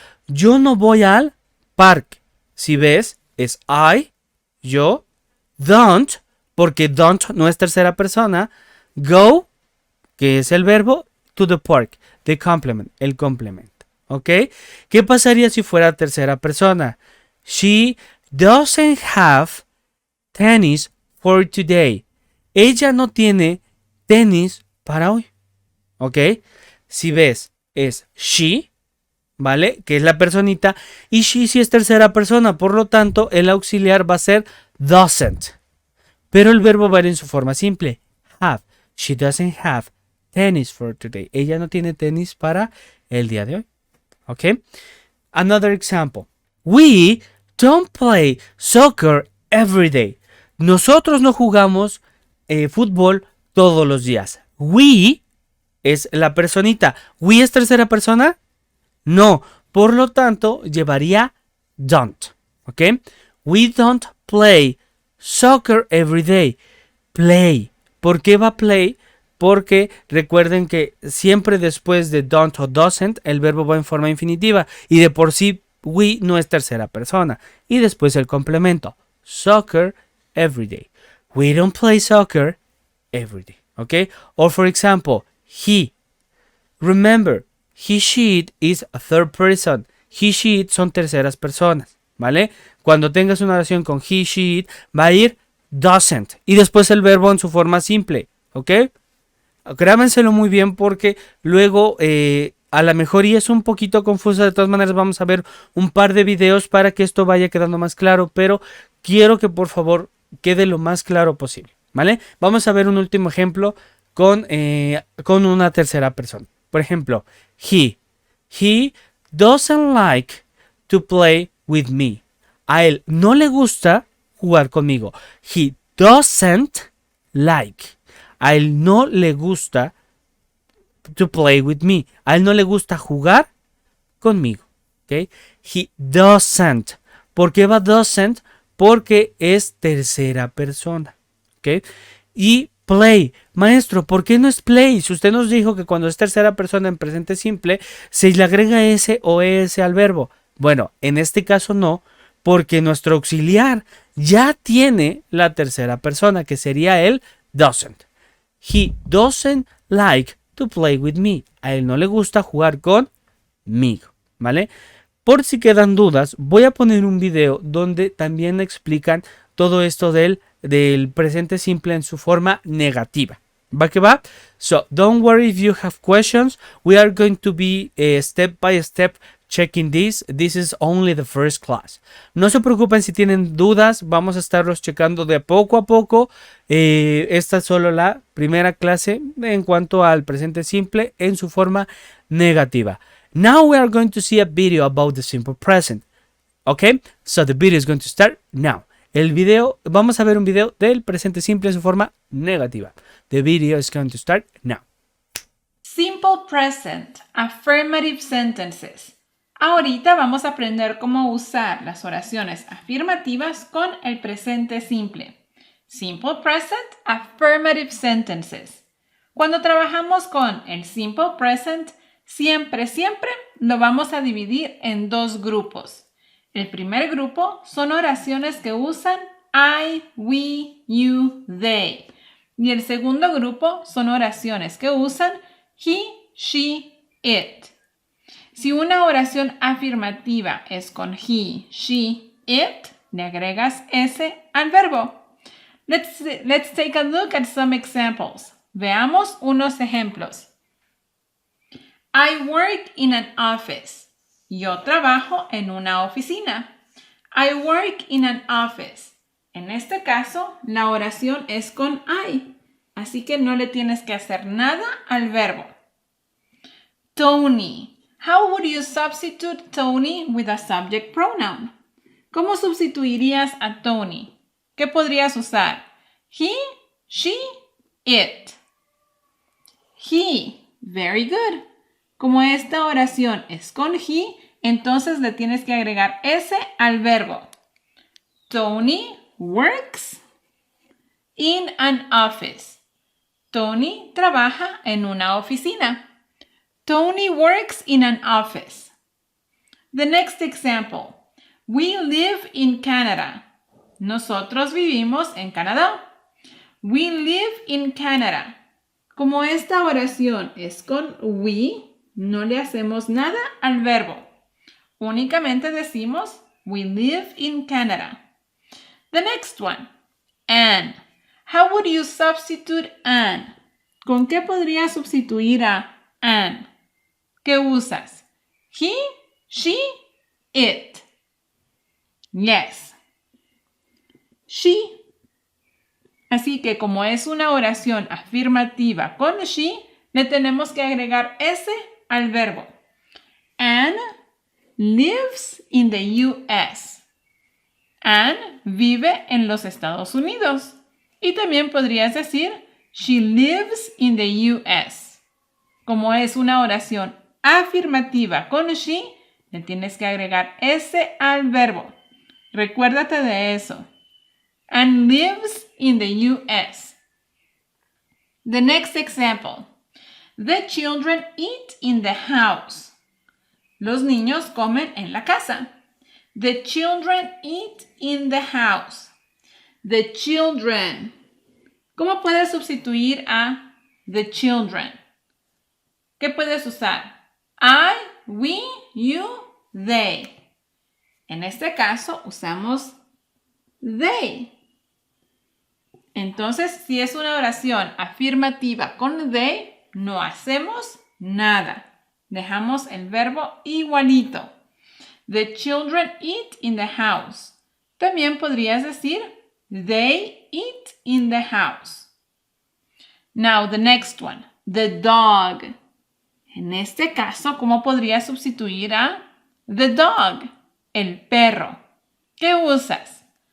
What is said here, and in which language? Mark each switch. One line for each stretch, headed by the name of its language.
Spanish: Yo no voy al parque. Si ves, es I, yo, don't, porque don't no es tercera persona. Go que es el verbo,
English: to the park, the complement,
Spanish: el complemento. ¿Ok? ¿Qué pasaría si fuera tercera persona?
English: She doesn't have tennis for today.
Spanish: Ella no tiene tenis para hoy. ¿Ok? Si ves, es she, ¿vale? Que es la personita. Y she si es tercera persona. Por lo tanto, el auxiliar va a ser doesn't. Pero el verbo va a ir en su forma simple.
English: Have. She doesn't have tennis for today.
Spanish: Ella no tiene tenis para el día de hoy.
English: ¿Ok? Another example. We don't play soccer every day.
Spanish: Nosotros no jugamos fútbol todos los días. We es la personita. ¿We es tercera persona? No. Por lo tanto, llevaría don't. ¿Ok?
English: We don't play soccer every day.
Spanish: Play. ¿Por qué va play? Porque recuerden que siempre después de don't o doesn't, el verbo va en forma infinitiva. Y de por sí, we no es tercera persona. Y después el complemento.
English: Soccer every day. We don't play soccer every day. ¿Ok? Or for example, he. Remember, he, she, it is a third person.
Spanish: He, she, it son terceras personas. ¿Vale? Cuando tengas una oración con he, she, it, va a ir doesn't. Y después el verbo en su forma simple. ¿Ok? Grábenselo muy bien porque luego a lo mejor y es un poquito confuso. De todas maneras vamos a ver un par de videos para que esto vaya quedando más claro. Pero quiero que por favor quede lo más claro posible. ¿Vale? Vamos a ver un último ejemplo con una tercera persona. Por ejemplo, he.
English: He doesn't like to play with me.
Spanish: A él no le gusta jugar conmigo.
English: He doesn't like.
Spanish: A él no le gusta
English: to play with me.
Spanish: A él no le gusta jugar conmigo. ¿Okay?
English: He doesn't.
Spanish: ¿Por qué va doesn't? Porque es tercera persona. ¿Okay? Y play. Maestro, ¿por qué no es play? Si usted nos dijo que cuando es tercera persona en presente simple, se le agrega S o ES al verbo. Bueno, en este caso no, porque nuestro auxiliar ya tiene la tercera persona, que sería el doesn't.
English: He doesn't like to play with me.
Spanish: A él no le gusta jugar conmigo, ¿vale? Por si quedan dudas, voy a poner un video donde también explican todo esto del presente simple en su forma negativa. ¿Va que va?
English: So, don't worry if you have questions. We are going to be step by step checking this. This is only the first class.
Spanish: No se preocupen si tienen dudas. Vamos a estarlos checando de poco a poco. Esta es solo la primera clase en cuanto al presente simple en su forma negativa.
English: Now we are going to see a video about the simple present. Okay? So the video is going to start now.
Spanish: El video, vamos a ver un video del presente simple en su forma negativa.
English: The video is going to start now. Simple present, affirmative sentences.
Spanish: Ahorita vamos a aprender cómo usar las oraciones afirmativas con el presente simple.
English: Simple present, affirmative sentences.
Spanish: Cuando trabajamos con el simple present, siempre lo vamos a dividir en dos grupos. El primer grupo son oraciones que usan I, we, you, they. Y el segundo grupo son oraciones que usan he, she, it. Si una oración afirmativa es con he, she, it, le agregas S al verbo.
English: Let's take a look at some examples.
Spanish: Veamos unos ejemplos.
English: I work in an office.
Spanish: Yo trabajo en una oficina.
English: I work in an office.
Spanish: En este caso, la oración es con I, así que no le tienes que hacer nada al verbo.
English: Tony. How would you substitute Tony with a subject pronoun?
Spanish: ¿Cómo sustituirías a Tony? ¿Qué podrías usar? He, she, it. He.
English: Very good.
Spanish: Como esta oración es con he, entonces le tienes que agregar S al verbo.
English: Tony works in an office.
Spanish: Tony trabaja en una oficina.
English: Tony works in an office. The next example. We live in Canada.
Spanish: Nosotros vivimos en Canadá.
English: We live in Canada.
Spanish: Como esta oración es con we, no le hacemos nada al verbo. Únicamente decimos
English: we live in Canada. The next one, an. How would you substitute an?
Spanish: ¿Con qué podrías sustituir a an? ¿Qué usas? He, she, it. Yes. She. Así que como es una oración afirmativa con she, le tenemos que agregar S al verbo.
English: Anne lives in the US.
Spanish: Anne vive en los Estados Unidos. Y también podrías decir,
English: she lives in the US.
Spanish: Como es una oración afirmativa con she, le tienes que agregar S al verbo. Recuérdate de eso.
English: Anne lives in the US. The next example. The children eat in the house.
Spanish: Los niños comen en la casa.
English: The children eat in the house. The children.
Spanish: ¿Cómo puedes sustituir a the children? ¿Qué puedes usar? I, we, you, they. En este caso usamos they. Entonces, si es una oración afirmativa con they, no hacemos nada. Dejamos el verbo igualito. The children eat in the house. También podrías decir,
English: they eat in the house. Now, the next one, the dog.
Spanish: En este caso, ¿cómo podrías sustituir a the dog? El perro. ¿Qué usas?